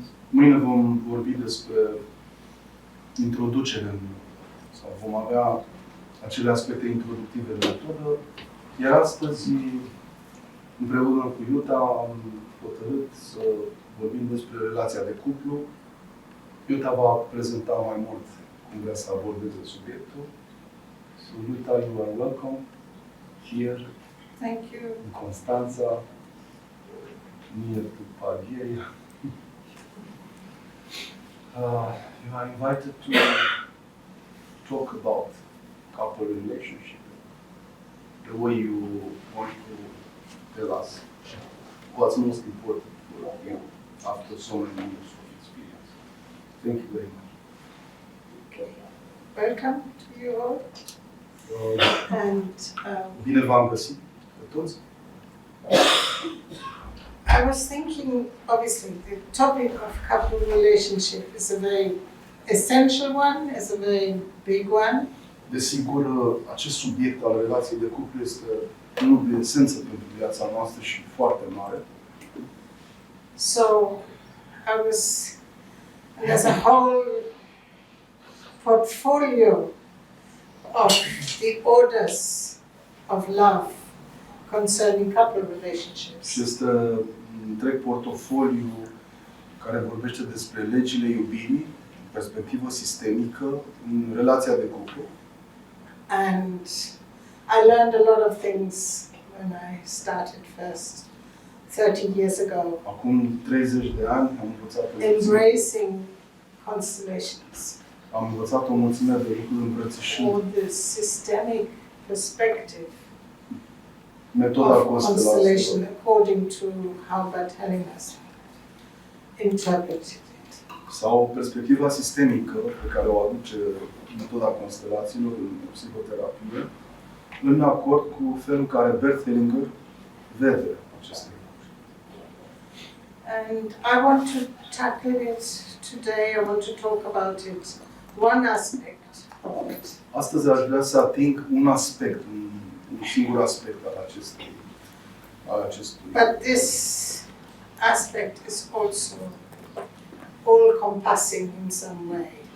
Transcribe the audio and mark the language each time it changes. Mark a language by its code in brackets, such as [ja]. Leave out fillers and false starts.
[ro] Mâine vom vorbi despre introducere, sau vom avea acele aspecte introductive de metodă, iar astăzi, împreună cu Jutta, am hotărât să vorbim despre relația de cuplu. Jutta va prezenta mai mult cum vrea să abordeze subiectul. [en] So, Jutta, you are welcome here. Thank you. In Constanta, near to Pavia. You are invited to talk about couple relationship, the way you want to tell us what's most important for you after so many years of experience. Thank you very much. Okay. Welcome to you all. And [ro] Bine v-am găsit pe toți. [en] I was thinking, obviously, the topic of couple relationship is a very essential one, is a very big one. [ro] Desigur, acest subiect al relației de cuplu este unul de esență pentru viața noastră și foarte mare. [en] So, I was, there's a whole portfolio of the orders of love concerning couple relationships. [ro] Și este un întreg portofoliu care vorbește despre legile iubirii, în perspectivă sistemică, în relația de cuplu. [en] And I learned a lot of things when I started first 30 years ago. [ro] Acum 30 de ani am învățat [en] Embracing constellations. [ro] Am învățat o mulțime de lucruri îmbrățișând [en] Or the systemic perspective [ro] metoda [en] of constellation [ro] constelațiilor [en] according to how Bert Hellinger's interpreted it. [ro] sau perspectiva sistemică pe care o aduce metoda constelațiilor în psihoterapie, în acord cu felul care Bert Hellinger vede aceste lucruri. [en] And I want to tackle it today. I want to talk about it, one aspect of it. [ro] Astăzi aș vrea să ating un aspect, un singur aspect al acestui. [en] But this aspect is also all-compassing in some way.